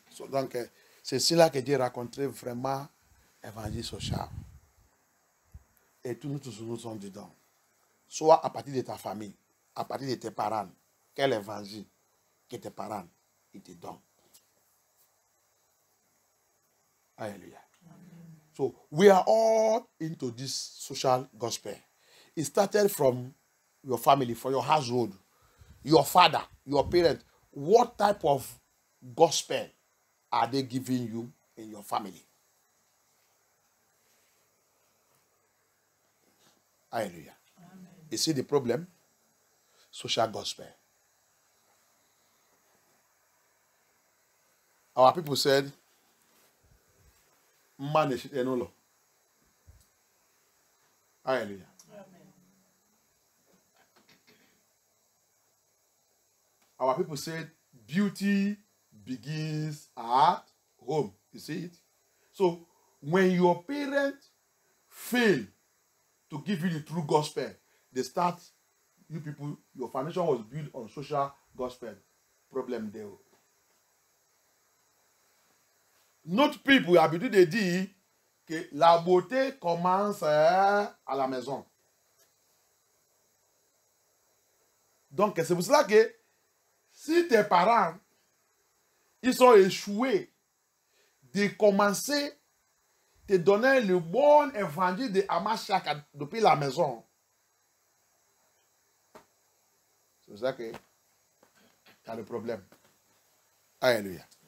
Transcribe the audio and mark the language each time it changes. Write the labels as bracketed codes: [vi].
[fr] Donc, c'est cela que Dieu racontait vraiment évangile social. Et tous nous sommes dedans. Soit à partir de ta famille, à partir de tes parents, quel évangile que tes parents ils te donnent. Hallelujah. [en] So we are all into this social gospel. It started from your family, from your household, your father, your parents. What type of gospel are they giving you in your family? Hallelujah. Amen. You see the problem? Social gospel. Our people said, manage it no law. Hallelujah. Amen. Our people said, beauty begins at home. You see it? So, when your parents fail to give you the true gospel, they start, you people, your foundation was built on social gospel. Problem there. [fr] Notre people a l'habitude de dire que la beauté commence à la maison. Donc, c'est pour cela que si tes parents, ils sont échoués de commencer à te donner le bon évangile de Hamashiach depuis la maison, c'est pour ça que tu as le problème. Alléluia.